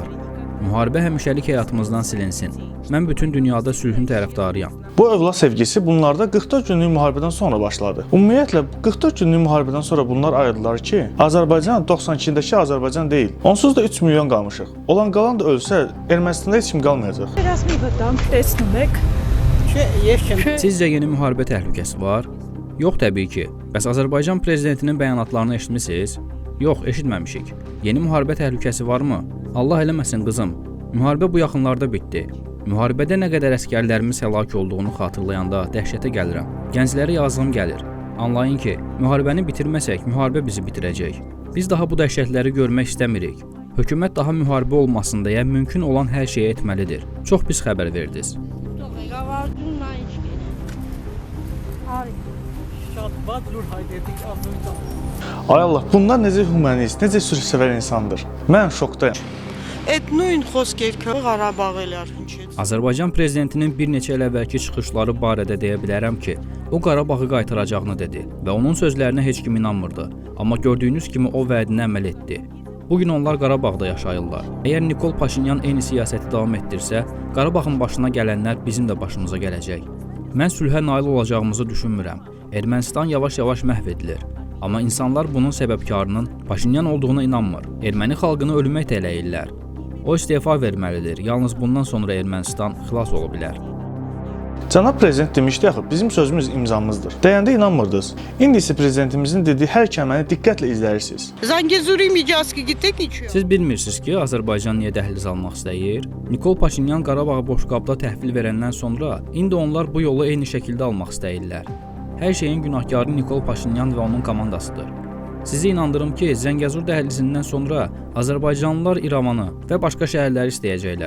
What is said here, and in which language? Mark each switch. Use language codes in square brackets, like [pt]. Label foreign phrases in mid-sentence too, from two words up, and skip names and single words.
[az] Müharibə həmişəlik həyatımızdan silinsin. Mən bütün dünyada sülhün tərəfdarıyam. Bu övlad sevgisi bunlarda 44 günlük müharibədən sonra başladı. Ümumiyyətlə 44 günlük müharibədən sonra bunlar ayırdılar ki, Azərbaycan 92-dəki Azərbaycan deyil. Onsuz da 3 milyon qalmışıq. Olan qalan da ölsə, Ermənistanda heç kim qalmayacaq. [hy] Biraz մի վտանգ տեսնում եք։ [az] Sizcə yeni müharibə təhlükəsi var? Yox təbii ki. Bəs Azərbaycan prezidentinin bəyanatlarını eşitmisiniz? Yox, eşitməmişik. Yeni müharibə təhlükəsi varmı? Allah eləməsin qızım. Müharibə bu yaxınlarda bitdi. Müharibədə nə qədər əsgərlərimiz həlak olduğunu xatırlayanda dəhşətə gəlirəm. Gənclərə yazığım gəlir. Anlayın ki, müharibəni bitirməsək, müharibə bizi bitirəcək. Biz daha bu dəhşətləri görmək istəmirik. Hökumət daha müharibə olmasın deyə mümkün olan hər şeyi etməlidir. Çox pis xəbər verdiniz. Ay Allah, bunlar necə humanist, necə sülhsevər insandır. Mən şokdayım. [hy] Այդ նույն խոսքերքը Ղարաբաղ էլ արհնչեց։ [az] Azərbaycan prezidentinin bir neçə il əvvəlki çıxışları barədə deyə bilərəm ki, o Qarabağı qaytaracağını dedi və onun sözlərinə heç kim inanmırdı. Amma gördüyünüz kimi o vədinə əməl etdi. Bugün onlar Qarabağda yaşayırlar. Əgər Nikol Paşinyan eyni siyasəti davam etdirsə, Qarabağın başına gələnlər bizim də başımıza gələcək. Mən sülhə nail olacağımızı düşünmürəm. Ermənistan yavaş-yavaş məhv edilir. Amma insanlar bunun səbəbkarının Paşinyan olduğuna inanmır. Erməni xalqını ölümə itələyirlər. O istefa verməlidir. Yalnız bundan sonra Ermənistan xilas ola bilər. Cənab prezident demişdi axı, bizim sözümüz imzamızdır. Deyəndə inanmırdınız. İndi isə prezidentimizin dediyi hər kəlməni diqqətlə izləyirsiniz. [hy] Zəngəzuri միջազգի գիտեք ինչ է։ [az] Siz bilmirsiniz ki, Azərbaycan niyə dəhliz almaq istəyir? Nikol Paşinyan Qarabağı boşqabda təhvil verəndən sonra indi onlar bu yolu eyni şəkildə almaq istəyirlər. Hər şeyin günahkarı Nikol Paşinyan və onun komandasıdır. Sizi inandırım ki, Zəngəzur dəhlizindən sonra Azərbaycanlılar İrəvanı və başqa şəhərləri istəyəcəklər.